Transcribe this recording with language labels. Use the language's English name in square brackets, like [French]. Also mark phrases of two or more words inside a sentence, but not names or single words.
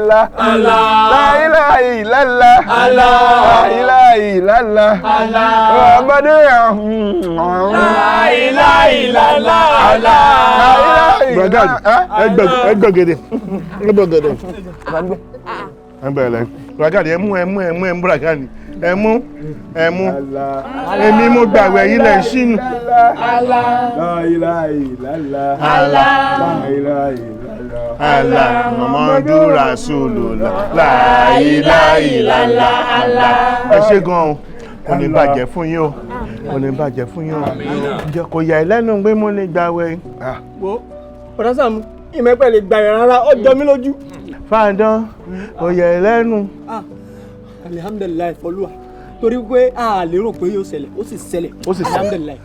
[Arabic] لا إله إلا الله، لا إله إلا الله، محمد لا إله إلا الله, [Yoruba] ẹ gbọ́gẹ̀dẹ̀ ẹ bẹ̀rẹ̀ ragadi ẹ mú ragadi ẹ mú èmi mo gbàwẹ̀ yìí lẹ̀ sínú. [Arabic] لا إله إلا الله، لا إله إلا الله. الله محمد رسول الله لا إله إلا الله الله. [Yoruba] ẹ ṣé gan-an kò ní bàjẹ́ fún yín o kò ní bàjẹ́ fún yín o ǹjẹ́ kò yà ẹ́ lẹ́nu pé mo lè gbàwẹ̀. wo ọ̀dà Sàámú ìmẹ́pẹ́ lè gbàyàn rárá ó jọ mí lójú. fàdán kò yà ẹ́ lẹ́nu. alihamdulilayi fọlúwa torí pé a lérò pé yóò ṣẹlẹ̀ ó sì ṣẹlẹ̀ alihamdulilayi.